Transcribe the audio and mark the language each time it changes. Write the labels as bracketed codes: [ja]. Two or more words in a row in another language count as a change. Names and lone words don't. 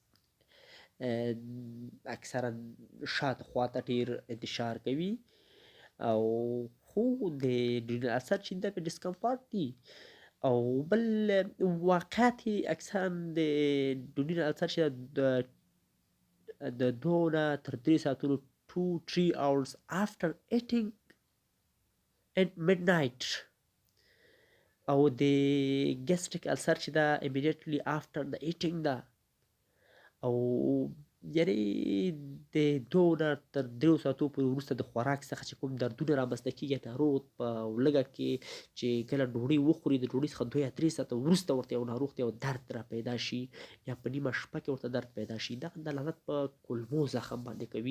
[ps] اکثرا شاته خواته ډېر انتشار کوي او خو د ډوډینل السر چې ده په ډسکمفارټ دي. او بل واقعات یې اکثرا د ډوډینل السر چې د 2 نه تر 3 ساعتونو [en] 2-3 hours after eating at midnight [ps] او د ګیسټریک السر چې ده [en] immediately after the eating [ps] ده او یعنې د 2 نه تر 3 ساعتو پورې وروسته د خوراک څخه چې کوم دردونه رامنځته کېږي ناروغ په لږه کې چې کله ډوډۍ وخوري د ډوډۍ څخه 2 یا 3 ساعته وروسته ورته یو ناروغ ته یو درد را پیدا شي یا په نیمه شپه کې ورته درد پیدا شي، دغه دلالت په کولمو زخم باندې کوي.